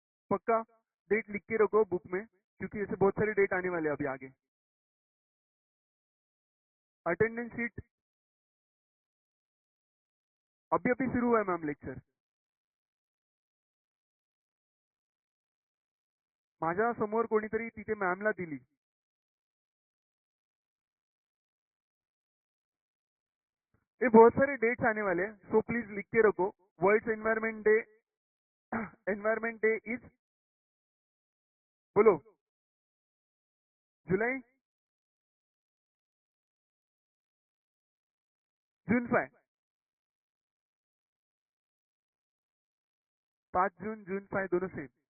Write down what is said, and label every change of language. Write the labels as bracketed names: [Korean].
[Hindi] पक्का? डेट लिख के रखो बुक में, क्योंकि ऐसे बहुत सारे डेट आने वाले हैं अभी आगे। अटेंडेंस शीट अभी अभी शुरू हुआ है मैम लेक्चर। [Marathi] माझ्या समोर कोणीतरी तिथे मॅमला दिली। [Hindi] ये बहुत सारे डेट्स आने वाले हैं, सो प्लीज लिख के रखो। World environment day, environment day is, बोलो, जुलाई, जून 5, 5 जून, जून 5 दोनों सेम।